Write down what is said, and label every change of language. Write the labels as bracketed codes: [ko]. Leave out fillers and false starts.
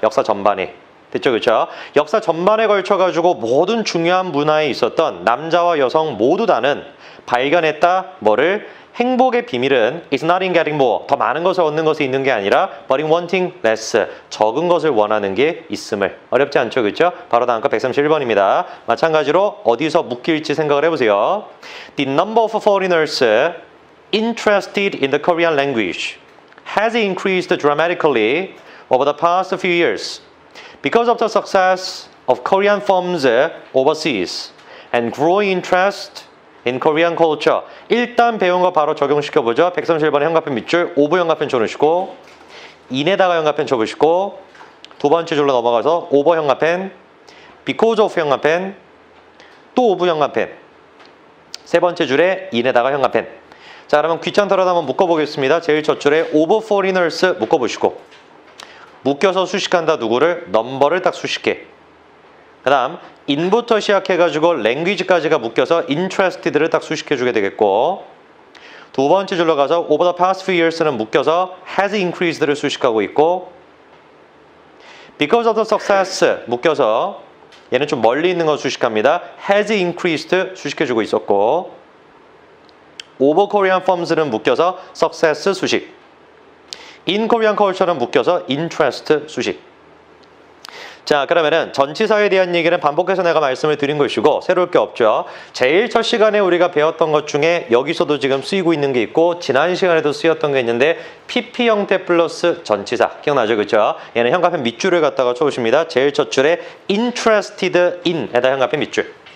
[ko] 역사 전반에 됐죠, 그렇죠? 역사 전반에 걸쳐가지고 모든 중요한 문화에 있었던 남자와 여성 모두 다는 발견했다 뭐를 행복의 비밀은 [en] is not in getting more [ko] 더 많은 것을 얻는 것에 있는 게 아니라 [en] but in wanting less [ko] 적은 것을 원하는 게 있음을 어렵지 않죠, 그렇죠? 바로 다음 거 131번입니다. 마찬가지로 어디서 묶일지 생각을 해보세요. [en] The number of foreigners interested in the Korean language has increased dramatically over the past few years because of the success of Korean firms overseas and growing interest in Korean culture. [ko] 일단 배운 거 바로 적용시켜보죠. 131번에 현관펜 밑줄 5부 현관펜 쳐놓으시고 in에다가 현관펜 쳐보시고 두 번째 줄로 넘어가서 5번 현관펜 because of 현관펜 또 5부 현관펜 세 번째 줄에 in에다가 현관펜. 자 그러면 귀찮더라도 한번 묶어보겠습니다. 제일 첫 줄에 [en] of foreigners [ko] 묶어보시고 묶여서 수식한다 누구를? 넘버를 딱 수식해. 그 다음 in부터 시작해가지고 language까지가 묶여서 interested를 딱 수식해주게 되겠고 두 번째 줄로 가서 [en] over the past few years [ko] 는 묶여서 has increased를 수식하고 있고 [en] because of the success [ko] 묶여서 얘는 좀 멀리 있는 거 수식합니다. [en] has increased [ko] 수식해주고 있었고 [en] over Korean firms [ko] 는 묶여서 success 수식 [en] in Korean culture [ko] 는 묶여서 interest 수식. 자 그러면은 전치사에 대한 얘기는 반복해서 내가 말씀을 드린 것이고 새로울 게 없죠. 제일 첫 시간에 우리가 배웠던 것 중에 여기서도 지금 쓰이고 있는 게 있고 지난 시간에도 쓰였던 게 있는데 PP 형태 플러스 전치사 기억나죠? 그렇죠? 얘는 현관펜 밑줄을 갖다가 쳐오십니다. 제일 첫 줄에 [en] interested in [ko] 에다 현관펜 밑줄